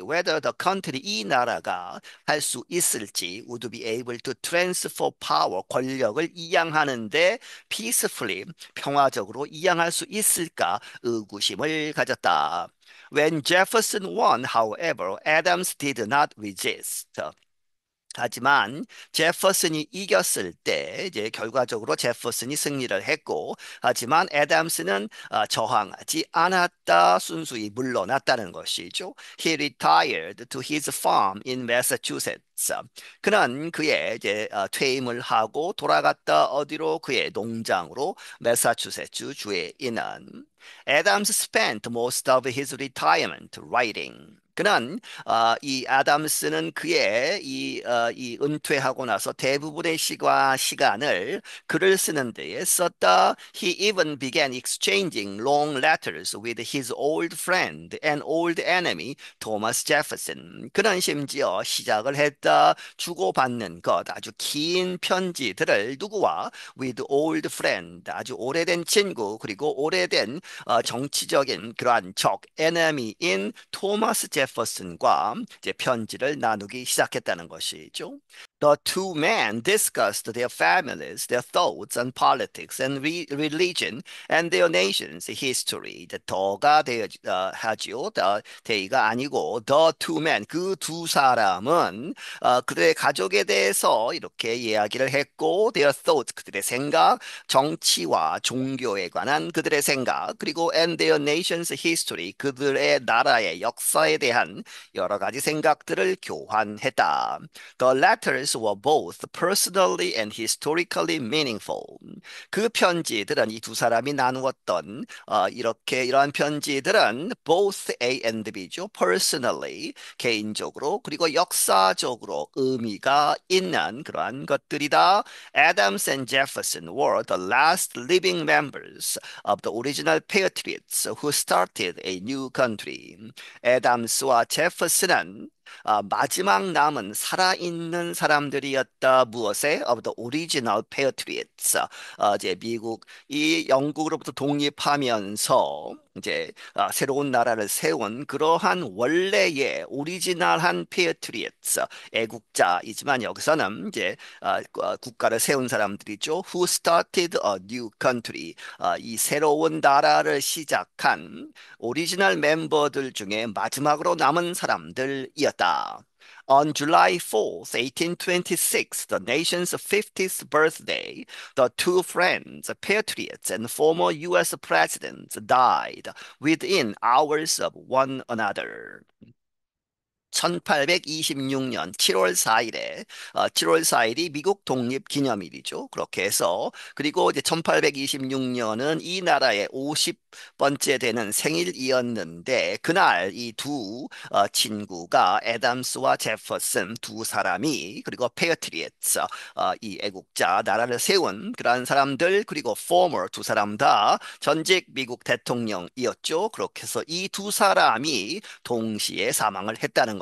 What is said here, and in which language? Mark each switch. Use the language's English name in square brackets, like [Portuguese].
[English] Whether the country, [Korean] 이 나라가 할 수 있을지. [English] Would be able to transfer power, [Korean] 권력을 이양하는데 [English] peacefully, [Korean] 평화적으로 이양할 수 있을까? 의구심을 가졌다. [English] When Jefferson won, however, Adams did not resist. [Korean] 하지만 제퍼슨이 이겼을 때 이제 결과적으로 제퍼슨이 승리를 했고 하지만 애담스는 저항하지 않았다 순수히 물러났다는 것이죠. [English] He retired to his farm in Massachusetts. [Korean] 그는 그의 이제 퇴임을 하고 돌아갔다 어디로 그의 농장으로 매사추세츠 주에 있는 [English] Adams spent most of his retirement writing. [Korean] 그는 이 아담스는 그의 이 은퇴하고 나서 대부분의 시간을 글을 쓰는 데에 썼다. [English] He even began exchanging long letters with his old friend and old enemy Thomas Jefferson. [Korean] 그는 심지어 시작을 했다. 주고받는 것 아주 긴 편지들을 누구와 [English] with old friend [Korean] 아주 오래된 친구 그리고 오래된 정치적인 그러한 적 enemy인 토마스 제퍼슨과 이제 편지를 나누기 시작했다는 것이죠. [English] The two men discussed their families, their thoughts on politics and religion, and their nation's history. [Korean] 이제 더가 하지요. 대의가 아니고 [English] the two men, [Korean] 그 두 사람은 그들의 가족에 대해서 이렇게 이야기를 했고, [English] their thoughts, [Korean] 그들의 생각, 정치와 종교에 관한 그들의 생각, 그리고 [English] and their nation's history, [Korean] 그들의 나라의 역사에 대한 여러 가지 생각들을 교환했다. [English] The letters were both personally and historically meaningful. [Korean] 그 편지들은 이 두 사람이 나누었던 이렇게 이러한 편지들은 [English] both A and B [Korean] 죠. personally 개인적으로 그리고 역사적으로 의미가 있는 그러한 것들이다. [English] Adams and Jefferson were the last living members of the original Patriots who started a new country. [Korean] 애담스와 제퍼슨은 마지막 남은 살아있는 사람들이었다. [English] 무엇에? Of the original patriots. [Korean] 이제 미국이 영국으로부터 독립하면서 이제 새로운 나라를 세운 그러한 원래의 오리지널한 patriots, 애국자이지만 여기서는 이제 국가를 세운 사람들이죠. [English] Who started a new country. [Korean] 이 새로운 나라를 시작한 오리지널 멤버들 중에 마지막으로 남은 사람들이었다. [English] On July 4th, 1826, the nation's 50th birthday, the two friends, patriots and former U.S. presidents died within hours of one another. [Korean] 1826년 7월 4일에 7월 4일이 미국 독립 기념일이죠. 그렇게 해서 그리고 이제 1826년은 이 나라의 50번째 되는 생일이었는데 그날 이 두 친구가 애담스와 제퍼슨 두 사람이 그리고 페어트리엇스 이 애국자 나라를 세운 그러한 사람들 그리고 former 두 사람 다 전직 미국 대통령이었죠. 그렇게 해서 이 두 사람이 동시에 사망을 했다는